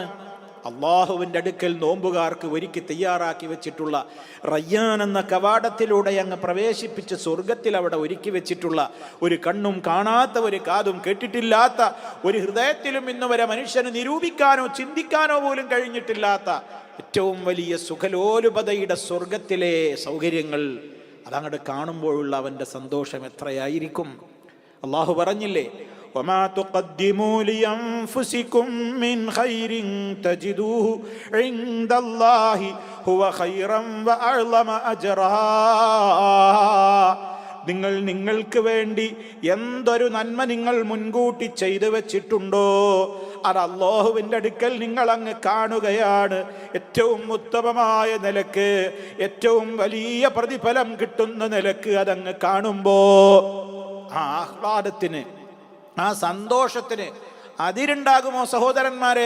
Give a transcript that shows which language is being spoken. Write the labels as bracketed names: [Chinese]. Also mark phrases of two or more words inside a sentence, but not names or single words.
[Malayalam] അള്ളാഹുവിൻ്റെ അടുക്കൽ നോമ്പുകാർക്ക് ഒരുക്കി തയ്യാറാക്കി വെച്ചിട്ടുള്ള റയ്യാൻ എന്ന കവാടത്തിലൂടെ അങ്ങ് പ്രവേശിപ്പിച്ച് സ്വർഗത്തിൽ അവിടെ ഒരുക്കി വെച്ചിട്ടുള്ള, ഒരു കണ്ണും കാണാത്ത, ഒരു കാതും കേട്ടിട്ടില്ലാത്ത, ഒരു ഹൃദയത്തിലും ഇന്ന് വരെ മനുഷ്യന് നിരൂപിക്കാനോ ചിന്തിക്കാനോ പോലും കഴിഞ്ഞിട്ടില്ലാത്ത ഏറ്റവും വലിയ സുഖലോലുപതയുടെ സ്വർഗത്തിലെ സൗകര്യങ്ങൾ അതങ്ങോട്ട് കാണുമ്പോഴുള്ള അവൻ്റെ സന്തോഷം എത്രയായിരിക്കും? അള്ളാഹു പറഞ്ഞില്ലേ, [Arabic] وما تقدموا لأنفسكم من خير تجدوه عند الله هو خيرا وأعظم أجرا. [Malayalam] നിങ്ങൾ നിങ്ങൾക്ക് വേണ്ടി എന്തൊരു നന്മ നിങ്ങൾ മുൻകൂട്ടി ചെയ്തു വെച്ചിട്ടുണ്ടോ അത് അല്ലാഹുവിൻ്റെ അടുക്കൽ നിങ്ങൾ അങ്ങ് കാണുകയാണ്. ഏറ്റവും ഉത്തമമായ നിലക്ക്, ഏറ്റവും വലിയ പ്രതിഫലം കിട്ടുന്ന നിലക്ക് അതങ്ങ് കാണുമ്പോ ആ ആഹ്ലാദത്തിന്, ആ സന്തോഷത്തിന് അതിരുണ്ടാകുമോ സഹോദരന്മാരെ?